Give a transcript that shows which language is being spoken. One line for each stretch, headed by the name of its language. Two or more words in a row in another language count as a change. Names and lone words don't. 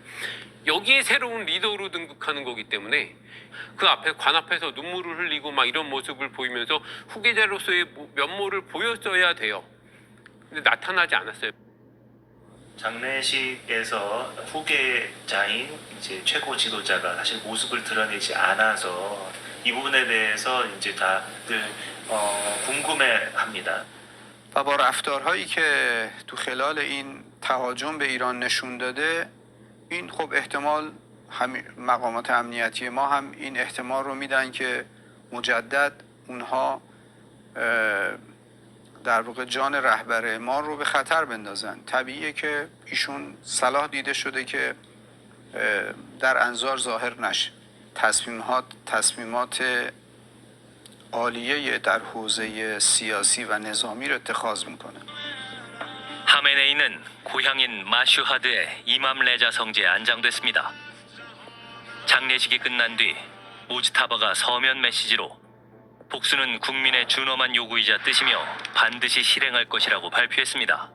Korean: 여기에 새로운 리더로 등극하는 거기 때문에 그 앞에 관 앞에서 눈물을 흘리고 막 이런 모습을 보이면서 후계자로서의 면모를 보였어야 돼요. 근데 나타나지 않았어요. 장례식에서 후계자인 이제 최고 지도자가 사실 모습을 드러내지 않아서 이 부분에 대해서 이제 다들 궁금해합니다.
Persian: و با رفتارهایی که تو خلال این تهاجم به ایران نشون داده این خب احتمال مقامات امنیتی ما هم این احتمال رو میدن که مجدد اونها در واقع جان رهبر ما رو به خطر بندازن. طبیعیه که ایشون صلاح دیده شده که در انظار ظاهر نشه. تصمیمات عالیه در حوزه سیاسی و نظامی رو اتخاذ میکنه.
Korean: 하메네이는 고향인 마슈하드의 이맘 레자 성지에 안장됐습니다. 장례식이 끝난 뒤 무지타바가 서면 메시지로 복수는 국민의 준엄한 요구이자 뜻이며 반드시 실행할 것이라고 발표했습니다.